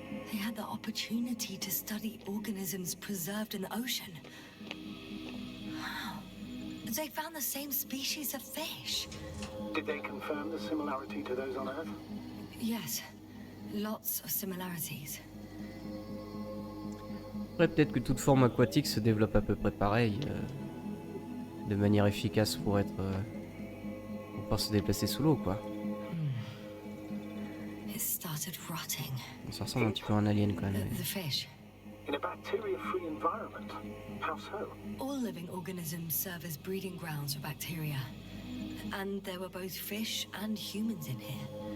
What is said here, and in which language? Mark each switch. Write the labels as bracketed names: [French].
[English] They had the opportunity to study organisms preserved in the ocean. Wow. They found the same species of fish. Did they confirm the similarity to those on Earth? Yes, lots of similarities. [French] Après, peut-être que toute forme aquatique se développe à peu près pareil. De manière efficace pour être... pour pouvoir se déplacer sous l'eau, quoi. [English] It started rotting. [French] Ça ressemble un petit peu à un alien, quand même. [English] The fish. In a bacteria-free environment? How so? All living organisms serve as breeding grounds for bacteria. And there were both fish and humans in here.